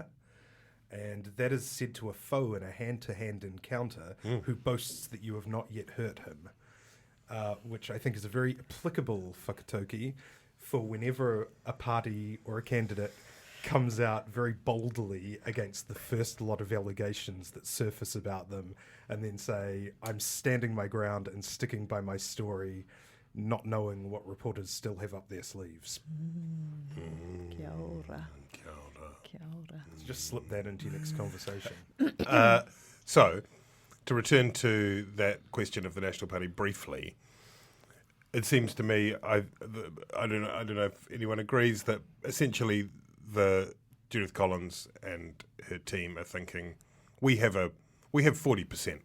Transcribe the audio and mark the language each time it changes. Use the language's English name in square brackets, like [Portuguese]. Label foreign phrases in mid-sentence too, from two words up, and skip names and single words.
[English] And that is said to a foe in a hand-to-hand encounter who boasts that you have not yet hurt him, which I think is a very applicable whakataukī for whenever a party or a candidate comes out very boldly against the first lot of allegations that surface about them and then say, I'm standing my ground and sticking by my story, not knowing what reporters still have up their sleeves. [Māori] Kia ora. Kia ora. Kia ora. [English] Just slip that into your next conversation. So, to return to that question of the National Party briefly, it seems to me, I don't know if anyone agrees, that essentially the Judith Collins and her team are thinking we have 40%.